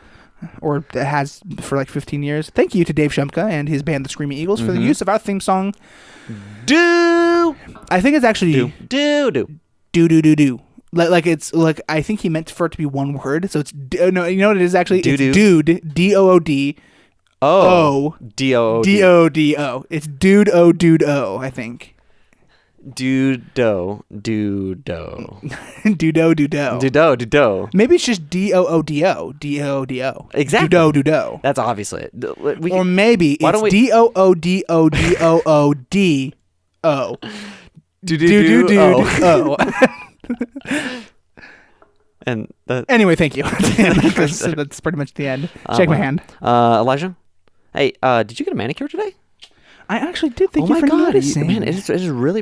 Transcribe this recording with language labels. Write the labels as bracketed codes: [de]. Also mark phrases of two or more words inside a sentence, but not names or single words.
[en] Or has for like 15 years. Thank you to Dave Shumka and his band, the Screaming Eagles, for the use of our theme song. I think it's actually do. Like it's like I think he meant for it to be one word. So it's no, you know what it is actually? It's dude, D-O-O-D. Oh, D-O-O-D. D-O-D-O. It's dude o, I think. Dudo. Dudo. Maybe it's just D-O-O-D-O. D-O-O-D-O. Exactly. Dudo. That's obviously it. Or maybe it's D-O-O-D-O-D-O-O-D-O. Do. And anyway, thank you. That's pretty much the end. Shake my hand. Elijah? Hey, did you get a manicure today? I actually did. Thank you for noticing. Man, it is really pretty.